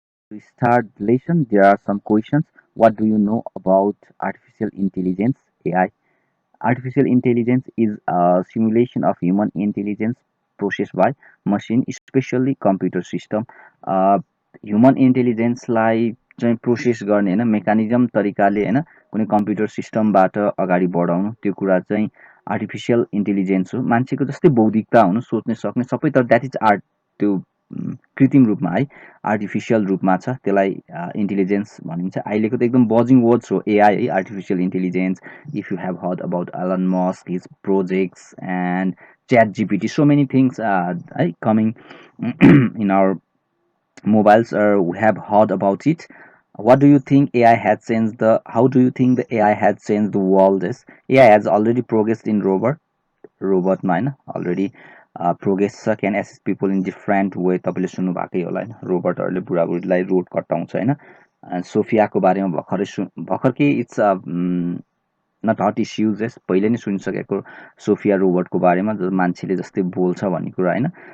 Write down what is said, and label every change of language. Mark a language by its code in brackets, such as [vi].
[en] To start the lesson, there are some questions. What do you know about artificial intelligence, AI? Artificial intelligence is a simulation of human intelligence processed by machine, especially computer system. [ne] Uh, Human इन्टेलिजेन्सलाई चाहिँ process गर्ने होइन, mechanism तरिकाले होइन, कुनै computer सिस्टमबाट अगाडि बढाउनु, त्यो कुरा चाहिँ आर्टिफिसियल इन्टेलिजेन्स हो। मान्छेको जस्तै बौद्धिकता हुनु, सोच्ने सक्ने सबै, तर [en] that is art, [ne] त्यो कृत्रिम रूपमा है, आर्टिफिसियल रूपमा छ, त्यसलाई इन्टेलिजेन्स भनिन्छ। अहिलेको त एकदम बजिङ वर्ड्स हो एआई है, artificial intelligence. [en] If you have heard about Elon Musk, his projects, and Chat GPT, so many things are coming in our mobiles, or we have heard about it. What do you think AI has changed the? How do you think the AI has changed the world? Is AI has already progressed in रोबोटमा होइन, already progress छ, can assist people in different way. [ne] तपाईँले सुन्नु भएकै होला होइन, रोबोटहरूले बुढाबुढीलाई road कटाउँछ होइन। सोफियाको बारेमा भर्खर के [en] it's not hot issues, [ne] यस पहिले नै सुनिसकेको सोफिया रोबोटको बारेमा, जो मान्छेले जस्तै बोल्छ भन्ने कुरा होइन।